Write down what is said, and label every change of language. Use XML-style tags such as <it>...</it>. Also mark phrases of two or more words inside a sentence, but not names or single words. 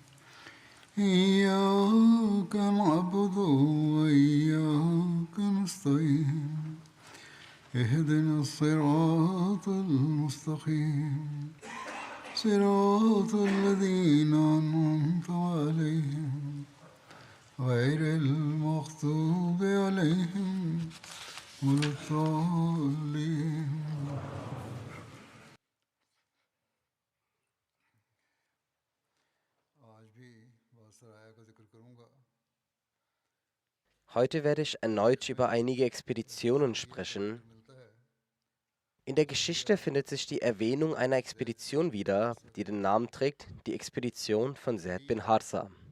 <ar>إياك نعبد وإياك نستعين اهدنا الصراط المستقيم صراط الذين أنعمت عليهم غير المغضوب عليهم ولا الضالين.</ar> <de>Heute werde ich erneut über einige Expeditionen sprechen. In der Geschichte findet sich die Erwähnung einer Expedition wieder, die den Namen trägt, die Expedition von Zaid bin Harsa.</de>